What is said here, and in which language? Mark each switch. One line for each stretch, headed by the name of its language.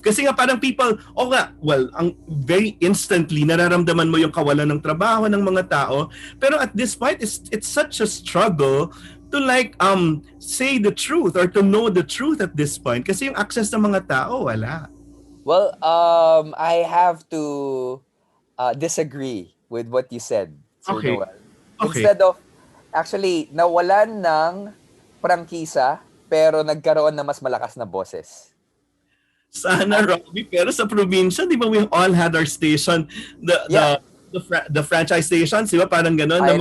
Filipino: Kasi nga parang people, ang very instantly, nararamdaman mo yung kawalan ng trabaho ng mga tao.
English: Pero at this point, it's such a struggle to say the truth or to know the truth at this point.
Filipino: Kasi yung access ng mga tao, wala.
English: Well, I have to disagree with what you said, Sir Okay. Noel. Okay. Instead of, actually,
Filipino: nawalan ng prangkisa, pero nagkaroon na mas malakas na boses. Sana, Robbie, pero sa probinsya, di ba
English: we all had our station, the franchise stations,
Filipino: di ba? Parang ganun.